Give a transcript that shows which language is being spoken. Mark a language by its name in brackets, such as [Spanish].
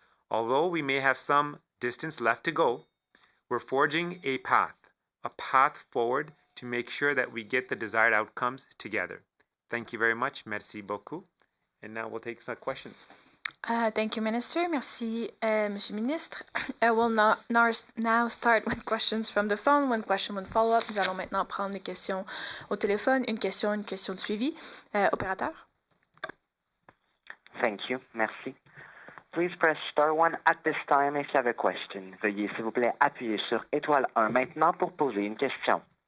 [English] Although we may have some distance left to go, we're forging a path forward to make sure that we get the desired outcomes together. Thank you very much. [French] Merci beaucoup. [English] And now we'll take some questions. Thank you, Minister. [French] Merci, Monsieur Ministre. [English] We'll now start with questions from the phone. One question, one follow-up. [French] Nous allons maintenant prendre les questions au téléphone. Une question de suivi. Opérateur. [English] Thank you. [French] Merci. [English] Please press star 1 at this time if you have a question. [French] Veuillez, s'il vous plaît, appuyer sur étoile 1 maintenant pour poser une question.